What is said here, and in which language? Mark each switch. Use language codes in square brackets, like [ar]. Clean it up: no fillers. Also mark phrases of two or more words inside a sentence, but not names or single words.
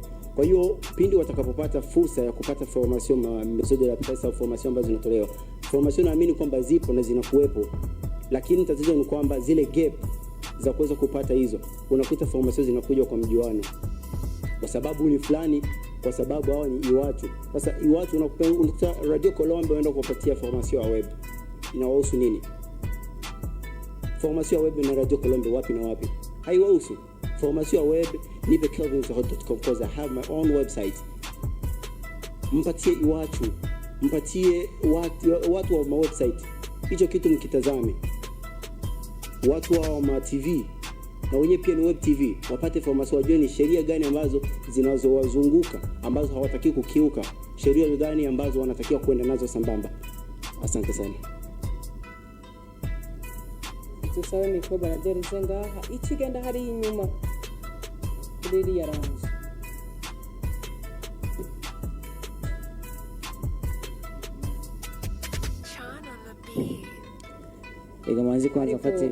[sw] Kwa hiyo pindi watakapopata fursa ya kupata [fr] formation maison de la presse [sw] au formation ambazo zinatolewa, formation naamini kwamba zipo na zinakuwepo, lakini tatizo ni kwamba zile gap za kuweza kupata hizo, unakuta formation zinakuja kwa mjuano, kwa sababu ni fulani, kwa sababu hao ni iwatu. Sasa iwatu unakuta Radio Colombe waenda kupatia formation ya web, inawahusu nini? Formation ya web na Radio Colombe wapi na wapi? Haiwahusu. Formation ya web ni kelvinzahod.com, [en] because I have my own website. [sw] Mpatie iwatu, mpatie watu wa website hicho kitu mkitazame. Watu wa ma TV na wenyewe pia ni web TV wapate formation, wajue ni sheria gani ambazo zinazowazunguka ambazo hawataki kukiuka, sheria gani ambazo wanatakiwa kwenda nazo sambamba. Asante sana. [rn] Tusabe mikro baraderize ngaha ikigenda hari inyuma kuri yaranje. Ega manzi kwanza afate